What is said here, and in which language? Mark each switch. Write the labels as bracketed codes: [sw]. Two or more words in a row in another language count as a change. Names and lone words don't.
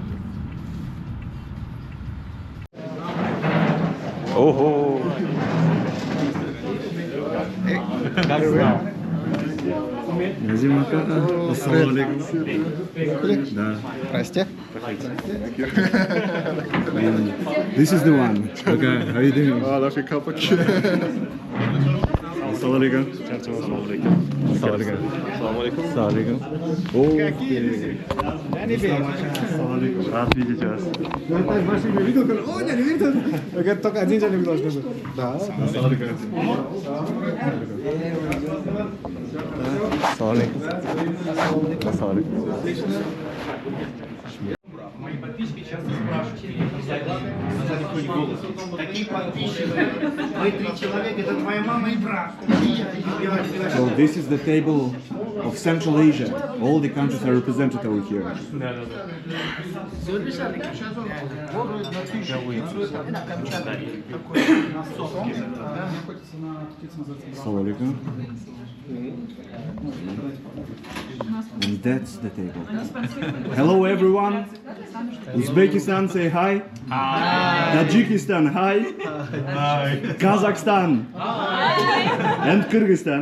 [ru] Ого! Назима кака? [ar] السلام عليكم. Да. [ru] Здрасте. [en] This is the one. Okay, how you doing? That's a Kalpak. [ar] السلام عليكم. السلام عليكم. السلام عليكم. السلام عليكم. السلام عليكم. السلام عليكم. [ru] Рад видеть вас. Не видел, о, я не видел. Это только один человек должен быть. Да. [ar] السلام عليكم. السلام عليكم. السلام عليكم. [ru] Мои подписчики часто спрашивают, какие подписчики? Мы 3 человека, это твоя мама и брат. [en] So this is the table of Central Asia. All the countries are represented over here. [ar] السلام عليكم. [en] And that's the table. Hello everyone. Uzbekistan, say hi. Hi. Tajikistan, hi. Hi. Kazakhstan. Hi. And Kyrgyzstan.